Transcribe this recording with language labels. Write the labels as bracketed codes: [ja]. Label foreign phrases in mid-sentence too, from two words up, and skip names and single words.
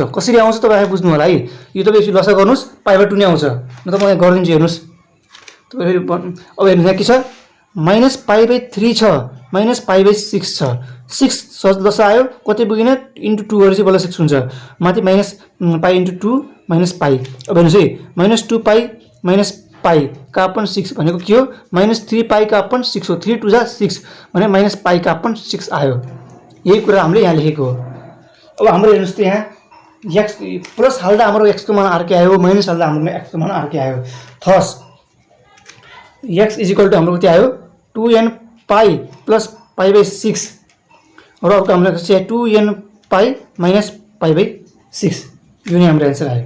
[ne] कसरी आउँछ तपाईँ आफै बुझ्नु होला है। यो तपाईँ यसो लसा गर्नुहोस् पाई/2 नै आउँछ। म तपाईँ गरिदिन्छु हेर्नुहोस्। तपाईँ फेरि अब हेर्नुहोस् यहाँ के छ माइनस पाई/3 छ माइनस पाई/6 छ। 6 लसा आयो कति पुगिन इन्टु 2 गरेपछि बल्ल 6 हुन्छ। माथि माइनस पाई इन्टु 2 माइनस पाई। अब हेर्नुहोस् है [en] minus 2 pi minus pi [ne] का अपन 6 भनेको के हो [en] minus 3 pi [ne] का अपन 6 हो। 3 2 जा 6 भने माइनस पाई का अपन 6 आयो। यही कुरा हामीले यहाँ लेखेको हो। अब हाम्रो हेर्नुहोस् त यहाँ x प्लस हाल्दा हाम्रो x को मान अर्कै आयो माइनस हाल्दा हाम्रो x को मान अर्कै आयो। [en] thus x is equal to [ne] हाम्रो कति आयो [en] 2n pi plus pi/6 [ne] र अर्को हाम्रो चाहिँ [en] 2n pi minus pi/6 [ne] यो नै हाम्रो एन्सर आयो।